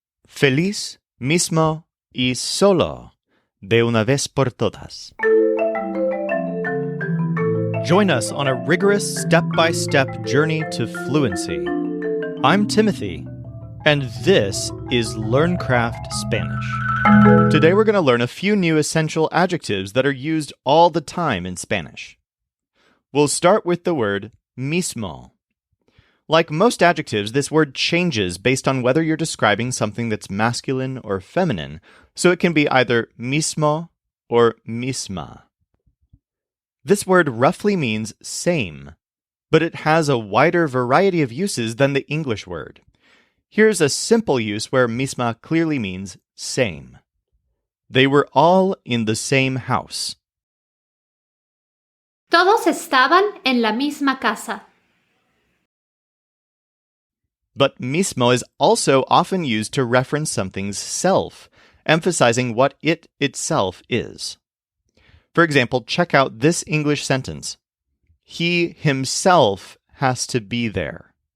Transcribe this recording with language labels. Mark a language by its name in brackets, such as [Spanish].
[Spanish] Feliz, mismo y solo, de una vez por todas. [English] Join us on a rigorous step-by-step journey to fluency. I'm Timothy, and this is LearnCraft Spanish. Today we're going to learn a few new essential adjectives that are used all the time in Spanish. We'll start with the word mismo. Like most adjectives, this word changes based on whether you're describing something that's masculine or feminine, so it can be either mismo or misma. This word roughly means same, but it has a wider variety of uses than the English word. Here's a simple use where misma clearly means same. They were all in the same house. [Spanish] Todos estaban en la misma casa. [English] But mismo is also often used to reference something's self, emphasizing what it itself is. For example, check out this English sentence. He himself has to be there.